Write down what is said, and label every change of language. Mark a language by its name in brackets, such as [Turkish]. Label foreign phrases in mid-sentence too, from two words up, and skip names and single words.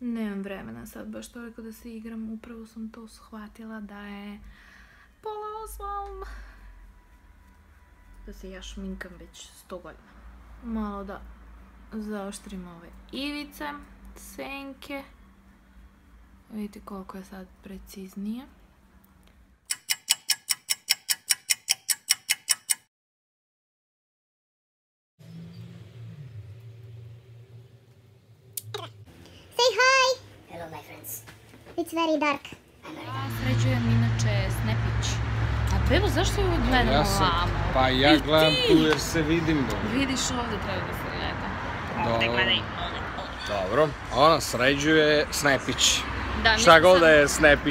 [Serbian] Nemam vremena sad baš toliko da se igram, upravo sam to shvatila da je pola 8. Da se ja šminkam već 100 godina. Malo da zaoštrim ove ivice, senke. Vidite koliko je sad preciznije. [English] Say hi! Hello, my friends. It's very dark. [Serbian] Ja sređujem inače Snapić. A Bebo, zašto uvijek gledam ovamo? Pa ja gledam tu jer se vidim. Vidiš, ovdje treba da se gleda. Ovdje gledaj. Dobro. Ona sređuje Snapić. Da, Šta god da je Snapić.